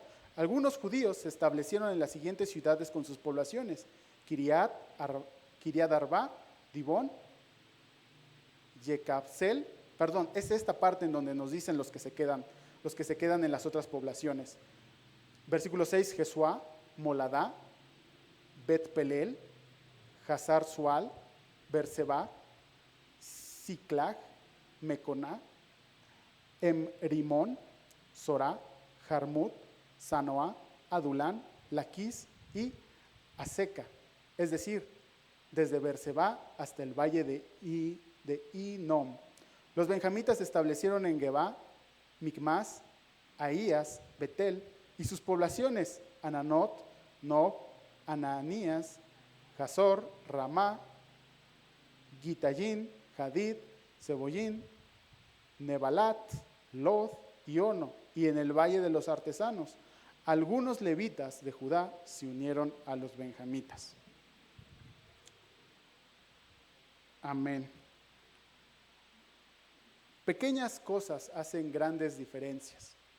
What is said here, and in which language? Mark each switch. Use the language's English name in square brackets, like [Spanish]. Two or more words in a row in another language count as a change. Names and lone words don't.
[Spanish] Algunos judíos se establecieron en las siguientes ciudades con sus poblaciones: Kiriat Arba, Dibón, Yecabsel. Perdón, es esta parte en donde nos dicen los que se quedan en las otras poblaciones. Versículo 6, Jesuá, Moladá, Bet-Pelel, Hazar Sual, Berseba, Siclag, Meconá, Rimón, Sorá, Jarmut, Sanoá, Adulán, Laquís y Aseca. Es decir, desde Berseba hasta el valle de Inom. Los benjamitas se establecieron en Gebá, Micmas, Ahías, Betel y sus poblaciones: Ananot, Nob, Ananías, Hazor, Ramá, Gitayín, Hadid, Seboyín, Nebalat, Lod y Ono, y en el valle de los artesanos. Algunos levitas de Judá se unieron a los benjamitas. Amén. Pequeñas cosas hacen grandes diferencias.